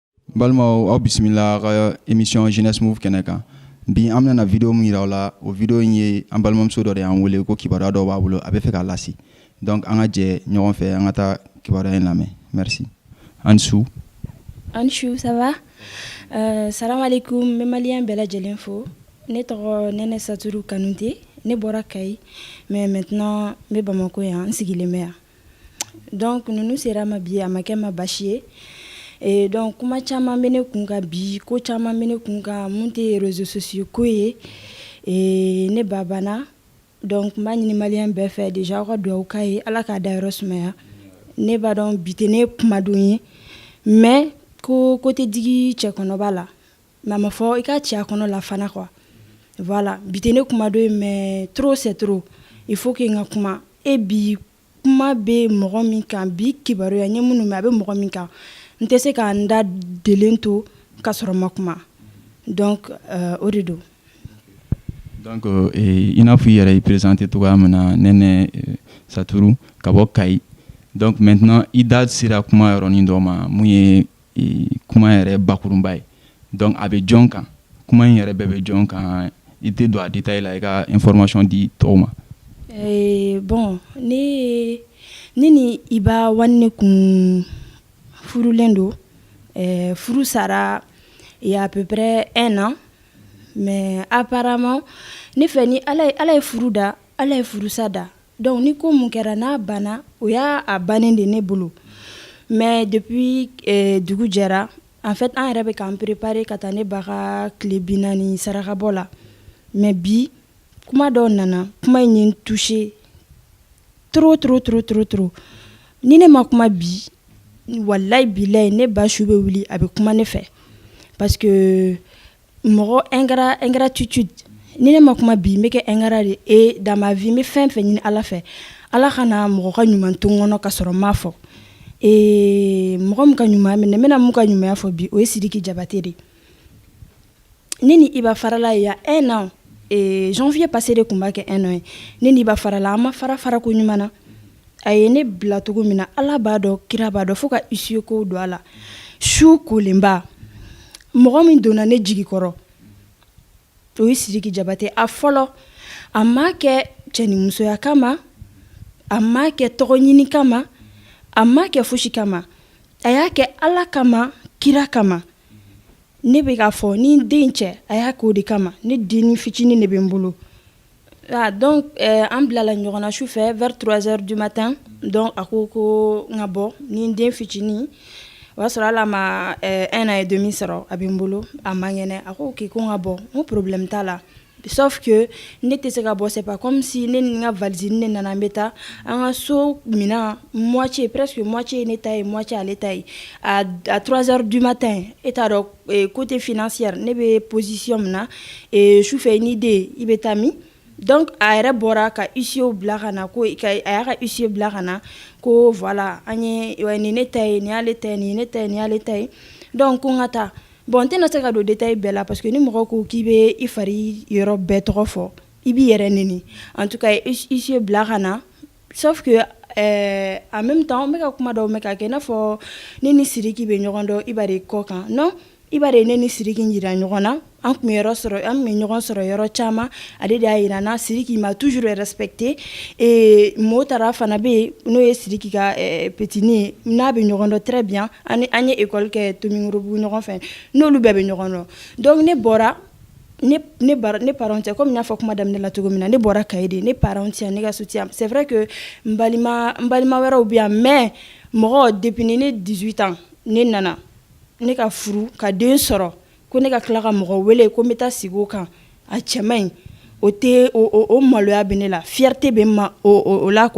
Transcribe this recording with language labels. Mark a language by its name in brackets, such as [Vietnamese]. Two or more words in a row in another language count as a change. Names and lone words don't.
[Bambara] Balma aw bisimila ka émission Jeunesse Move kɛnɛ kan. Bi an bɛna vidéo min yira aw la, o vidéo in ye an balimamuso dɔ de y'an wele ko kibaruya dɔ b'a bolo a bɛ fɛ k'a lasi. Donc an ka jɛ ɲɔgɔn fɛ an ka taa kibaruya in lamɛn. [French] Merci. Ansu. Ansu, ça va? [Bambara] Salam alaikum, n bɛ maliyɛn bɛɛ lajɛlen fo. Ne tɔgɔ Nɛnɛ Saturu Kanute, ne bɔra Kayi, [French] mais maintenant [Bambara] n bɛ Bamako yan, n sigilen bɛ yan. Donc ninnu sera ma bi a ma kɛ ma basi ye. [French] Et donc [Bambara] kuma caman bɛ ne kun kan bi, ko caman bɛ ne kun kan mun tɛ [French] réseaux sociaux [Bambara] ko ye. Et ne ba banna. Donc n b'a ɲini maliyɛn bɛɛ fɛ déjà aw ka dugawu k'a ye, Ala k'a dayɔrɔ sumaya. Ne b'a dɔn bi tɛ ne kumadon ye, mais ko tɛ digi cɛ kɔnɔ b'a la. Mais a ma fɔ i ka cɛ a kɔnɔ la fana quoi. Voilà, bi tɛ ne kumadon ye [French] mais trop c'est trop. Il faut que [Bambara] n ka kuma. Et bi kuma bɛ mɔgɔ min kan, bi kibaruya n ye minnu mɛn a bɛ mɔgɔ min kan. N tɛ se ka n da delen to ka sɔrɔ ma kuma. Donc o de don. Donc i n'a fɔ i yɛrɛ i présenté cogoya min na Nɛnɛ Saturu ka bɔ Kayi. Donc maintenant i da sera kuma yɔrɔnin dɔ ma mun ye kuma yɛrɛ bakurunba ye. Donc a bɛ jɔn kan, kuma in yɛrɛ bɛɛ bɛ jɔn kan, i tɛ don a détail la i ka information di tɔw ma. Bon ne ni Iba Wanne kun furulen don. Furu sara [French] il y a à peu près 1 an. Mais apparemment [Bambara] ne fɛ ni ala ye furu da, ala ye furusa da. Donc ni ko mun kɛra n'a banna o y'a bannen de ne bolo. [French] Mais depuis [Bambara] dugu jɛra, [French] en fait [Bambara] an yɛrɛ bɛ k'an préparer ka taa ne ba ka tile 40 sarakabɔ la. Mais bi kuma dɔw nana, kuma in ye n [French] touché trop. [Bambara] Ni ne ma kuma bi, wallahi bilahi ne ba su bɛ wuli a bɛ kuma ne fɛ. [French] Parce que [Bambara] mɔgɔ ingratitude, ni ne ma kuma bi n bɛ kɛ ingrat de. [French] Et dans ma vie [Bambara] n bɛ fɛn fɛn ɲini Ala fɛ, Ala kana mɔgɔ ka ɲuman to n kɔnɔ ka sɔrɔ n m'a fɔ. Et mɔgɔ min ka ɲuman minɛ, n bɛna mun ka ɲumanya fɔ bi o ye Sidiki Jabate de. Ne ni Iba farala [French] il y a 1 an. [Bambara] Et [French] janvier passé [Bambara] de kun b'a kɛ 1 an ye. Ne ni Iba farala an ma fara ko ɲuman na. A ye ne bila cogo min na Ala b'a dɔn, kira b'a dɔn, fo ka issue ko don a la. Su kolenba mɔgɔ min donna ne jigi kɔrɔ o ye Sidiki Jabate. A fɔlɔ a ma kɛ cɛnimusoya kama, a ma kɛ tɔgɔ ɲini kama, a ma kɛ fosi kama, a y'a kɛ Ala kama, kira kama. Ne bɛ k'a fɔ ni den cɛ a y'a k'o de kama, ne den fitinin de bɛ n bolo. Donc an bilala ɲɔgɔn na su fɛ [French] vers 3h du matin. [Bambara] Donc a ko n ka bɔ ni den fitinin, o y'a sɔrɔ ala ma 1 [French] an et demi [Bambara] sɔrɔ a bɛ n bolo, a man kɛnɛ. A ko ok ko n ka bɔ, n ko problème t'a la. [French] Sauf que [Bambara] ne tɛ se ka bɔ, [French] c'est pas comme si [Bambara] ne ni n ka valise ne nana n bɛ taa an ka so minɛn [French] moitié, presque moitié [Bambara] ye ne ta ye, moitié ale ta ye. [French] À 3h du matin [Bambara] e t'a dɔn [French] côté financière [Bambara] ne bɛ position min na, su fɛ ni den i bɛ taa min. Donc a yɛrɛ bɔra ka huissier bila ka na, ko a y'a ka huissier bila ka na ko voilà an ye nin ne ta ye, nin y'ale ta ye, nin ne ta ye, nin y'ale ta ye. Donc ko n ka taa. Bon n tɛna se ka don détail bɛɛ la [French] parce que [Bambara] ni mɔgɔ ko k'i bɛ i fari yɔrɔ bɛɛ tɔgɔ fɔ i b'i yɛrɛ neni. [French] En tout cas [Bambara] huissier bila ka na. [French] Sauf que en même temps [Bambara] n bɛ ka kuma dɔw mɛn ka kɛ i n'a fɔ ne ni Sidiki bɛ ɲɔgɔn dɔn Iba de kɔ kan. Non, Iba de ne ni Sidiki jira ɲɔgɔn na. An tun bɛ ɲɔgɔn sɔrɔ yɔrɔ caman. Ale de y'a yira n na. Sidiki m'a [French] toujours respecté. [Bambara] Et Motara fana bɛ yen n'o ye Sidiki ka petini ye, n'a bɛ ɲɔgɔn dɔn [French] très bien. [Bambara] An ye école kɛ Tomingorobugu ɲɔgɔn fɛ. N'olu bɛɛ bɛ ɲɔgɔn dɔn. Donc ne bɔra ne parents cɛ, comme n y'a fɔ kuma daminɛ la cogo min na, ne bɔra Kayi de. Ne parents cɛ, ne ka soutien. [French] C'est vrai que [Bambara] n balima wɛrɛw bɛ yan, mais mɔgɔ depuis ne 18 ans ne nana ne ka furu ka den sɔrɔ ko ne ka tila ka mɔgɔ wele ko n bɛ taa sigi o kan, a cɛ man ɲi. O tɛ o maloya bɛ ne la, fierté bɛ n ma o la quoi.